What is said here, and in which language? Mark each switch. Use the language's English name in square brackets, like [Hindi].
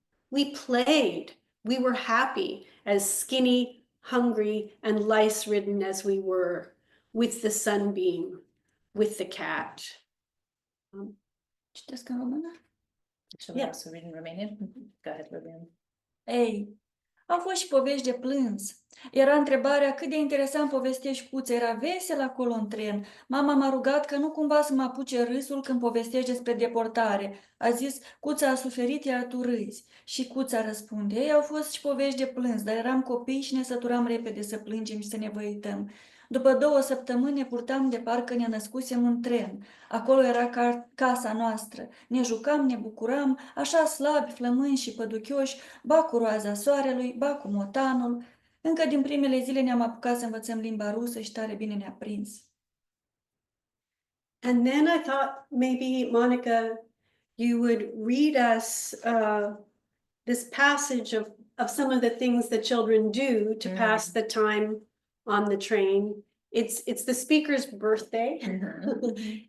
[English] We played, we were happy, as skinny, hungry, and lice-ridden as we were, with the sunbeam, with the cat. [Romanian] Citesc în română? [English] Shall we also read in Romanian? Go ahead, Liliana. [Romanian] Ei, au fost și povești de plâns. Era întrebarea cât de interesant povestești, Cuță. Era vesel acolo în tren. Mama m-a rugat că nu cumva să mă apuce râsul când povestești despre deportare. A zis, Cuța a suferit, iar tu râzi. Și Cuța răspunde, ei, au fost și povești de plâns, dar eram copii și ne săturam repede să plângem și să ne văităm. După 2 săptămâni ne purtam de parcă ne născusem în tren. Acolo era casa noastră. Ne jucam, ne bucuram, așa slabi, flămânzi și păduchioși, ba cu roaza soarelui, ba cu motanul. Încă din primele zile ne-am apucat să învățăm limba rusă și tare bine ne-a prins. [English] And then I thought maybe, Monica, you would read us this passage of some of the things the children do to pass the time on the train it's the speaker's birthday. Mhm.